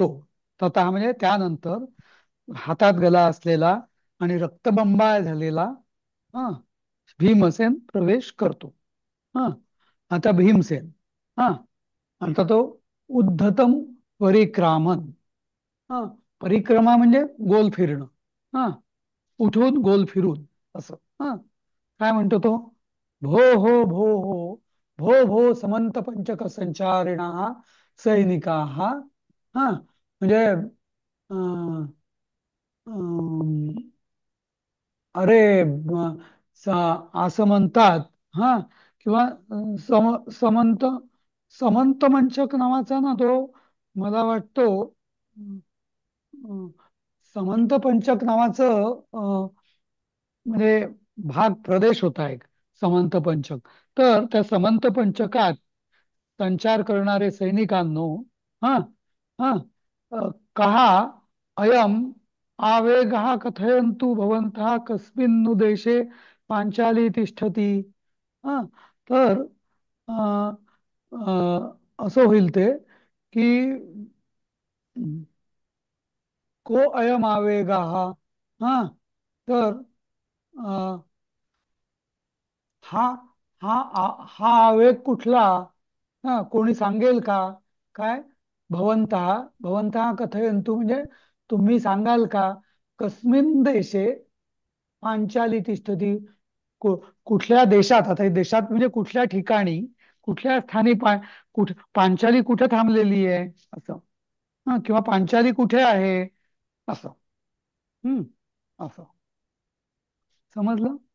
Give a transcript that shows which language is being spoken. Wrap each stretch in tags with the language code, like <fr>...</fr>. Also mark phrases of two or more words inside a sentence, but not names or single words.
<mr>तथा म्हणजे त्यानंतर हातात गला असलेला आणि रक्तबंबाळ झालेला हा भीमसेन प्रवेश करतो. हा आता भीमसेन हा आता तो</mr> <sa>उद्धतम परिक्रामन</sa> <mr>हा परिक्रमा म्हणजे गोल फिरणं हा उठून गोल फिरून असं हा काय म्हणतो तो</mr> <sa>भो हो भो हो भो भो समंत पंचक संचारिणा सैनिका</sa> <mr>हा म्हणजे अं, अं, अरे असं म्हणतात हा किंवा समंत समंत मंचक नावाचा ना तो मला वाटतो अं, अं, समंत पंचक नावाचं म्हणजे भाग प्रदेश होता एक समंत पंचक. तर त्या समंत पंचकात संचार करणारे सैनिकांनो हा हा</mr> <sa>कहा अयम आवेगः कथयन्तु भवन्तः कस्मिन्नु देशे पांचाली तिष्ठती.</sa> <mr>हा तर अ, असं होईल ते की</mr> <sa>को अयम आवेगः</sa> <mr>हा तर अ, हा हा आवेग कुठला कोणी सांगेल का काय</mr> <sa>भवंतः भवंतः कथयन्तु</sa> <mr>म्हणजे तुम्ही सांगाल का</mr> <sa>कस्मिन देशे पांचाली तिष्ठती</sa> <mr>कुठल्या देशात आता हे देशात म्हणजे कुठल्या ठिकाणी कुठल्या स्थानी पांचाली कुठे थांबलेली आहे असं किंवा पांचाली कुठे आहे असं. हम्म असं समजलं.</mr>